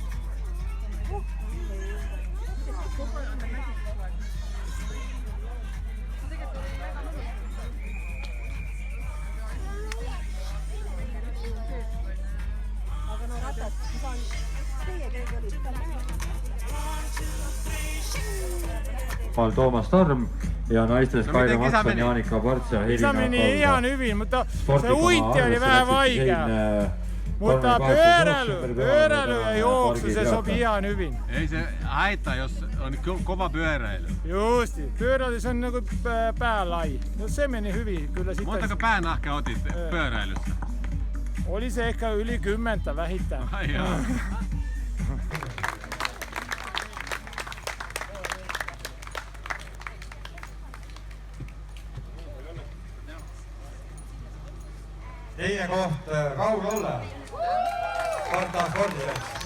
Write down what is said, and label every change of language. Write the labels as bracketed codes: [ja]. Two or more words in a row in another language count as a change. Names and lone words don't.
[et] Aga no ratas, ma saan... Teie keegi oli seda. Toomas Torm ja naistes Kaire Matson, Jaanika Parts ja Helina [fi] Kisamini ihan hyvin, mutta se uinti oli vähän vaikea. Mutta pyöräily ja juoksu se sopi ihan hyvin. Ei se haittaa, jos on kova pyöräily. Justi, pyöräily se on niinku päälaji. No se meni hyvin kyllä sitten. Montako päänahkaa otit pyöräilyssä? Oli se ehkä yli 10 vähittäin. Ai jaa. [et] Teine koht Kaul Olle, Sparta spordiselts.